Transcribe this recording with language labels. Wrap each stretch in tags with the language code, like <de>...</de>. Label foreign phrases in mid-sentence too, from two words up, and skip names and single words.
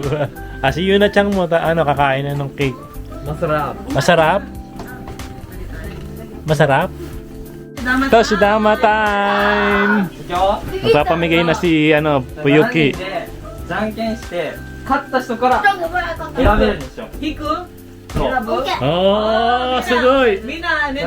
<tl>Si Yuna-chan mo, ano, kakain na ng cake. Masarap. Masarap? Masarap? Ito, si Dama time! Magpapamigay na si, ano, Puyuki.</tl> <ja>じゃんけんして勝った人から選べるんですよ。引く Oh, sugoi!</ja> <tl>Mina, ano</tl>